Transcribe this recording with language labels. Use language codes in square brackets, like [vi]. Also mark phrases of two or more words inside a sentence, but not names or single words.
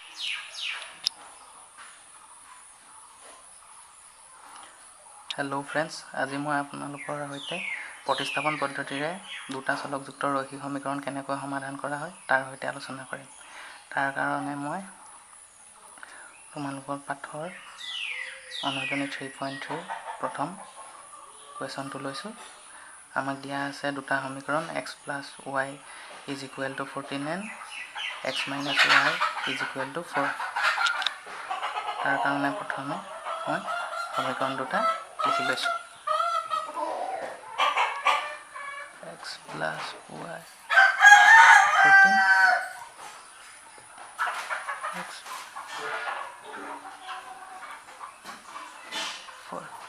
[en] hello friends, [as] আজি মই আপোনালোকৰ সৈতে প্ৰতিস্থাপন পদ্ধতিৰে দুটা চলকযুক্ত ৰৈখিক সমীকৰণ কেনেকৈ সমাধান কৰা হয় তাৰ সৈতে আলোচনা কৰিম। তাৰ কাৰণে মই তোমালোকৰ পাঠৰ অনুশীলনী 3.3 প্ৰথম কুৱেশ্যনটো লৈছোঁ। আমাক দিয়া আছে দুটা সমীকৰণ x + y = 14 and x - y = 4। তাৰ কাৰণে প্ৰথমে মই সমীকৰণ দুটা লিখি লৈছোঁ। x + y 14 x 4।